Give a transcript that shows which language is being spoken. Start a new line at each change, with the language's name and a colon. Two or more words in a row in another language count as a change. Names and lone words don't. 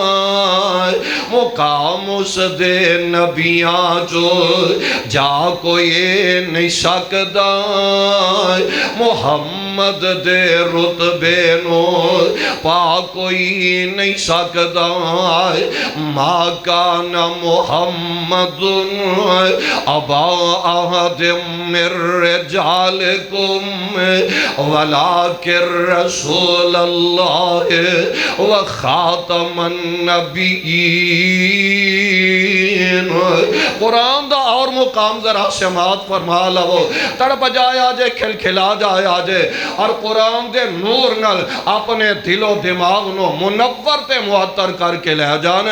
Punjabi: مقام اس دے نبیاں چو جا کوئی نہیں سکدا. محمد دے رتبے نو پا کوئی نہیں سکدا.
Arabic: ما کان محمد ابا احد من رجالکم ولکن رسول اللہ وخاتم النبیین۔
Punjabi: قرآن دا اور مقام ذرا سماعت فرما لو، تڑپ جایا جے، کھل کھلا جایا جے، اور قرآن دے نور نال اپنے دل و دماغ نو منور تے معطر کر کے لے جانے۔